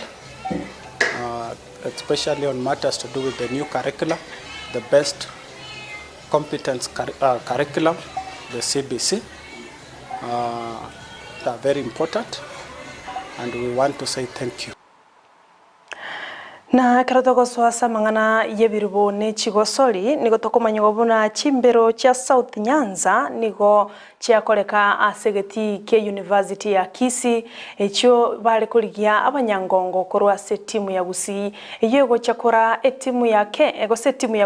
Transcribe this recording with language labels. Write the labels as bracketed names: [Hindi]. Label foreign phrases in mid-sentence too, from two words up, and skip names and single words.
[English] Especially on matters to do with the new curriculum, the best competence curriculum, the CBC. They are very important, and we want to say thank you. [Gusii] Na karatogo swasa mangana yebirubo ne chigosori nigo tokomanyo buna chimbero cha South Nyanza nigo chiakoreka asegeti ke University ya Kisii echo bale kuligia abanyangongo korwa se timu ya Gusii yego chakora etimu yake ego se timu ya